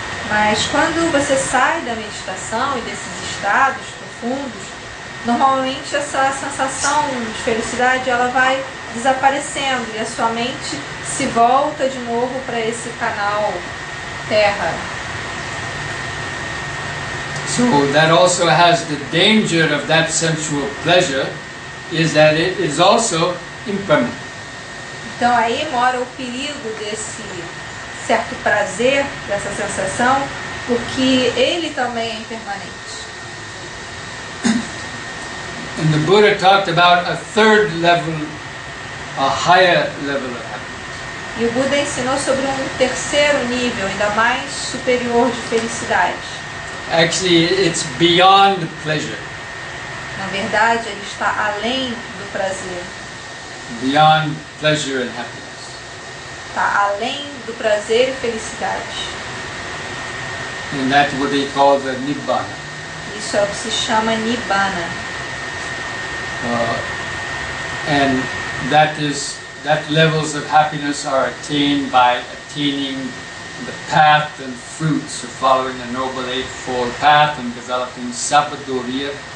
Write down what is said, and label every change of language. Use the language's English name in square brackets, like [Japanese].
[Portuguese] Mas quando você sai da meditação e desses estados profundos, normalmente essa sensação de felicidade ela vai desaparecendo e a sua mente se volta de novo para esse canal terra. [English] So that also has the danger of that sensual pleasure, is that it is also impermanent. [Portuguese] Então aí mora o perigo desse certo prazer, dessa sensação, porque ele também é impermanente. [English] And the Buddha talked about a third level, a higher level of happiness. [Portuguese] E o Buda ensinou sobre um terceiro nível, ainda mais superior de felicidade. [English] Actually, it's beyond pleasure, [Portuguese] Na verdade, ele está além do prazer. [English] beyond pleasure and happiness. [Portuguese] Está além do prazer e felicidade. [English] And that's what they call the Nibbana. [Portuguese] Isso é o que se chama Nibbana. [English] And that levels of happiness are attained by attaining the path and fruits of following the Noble Eightfold Path and developing Sabbadoriya.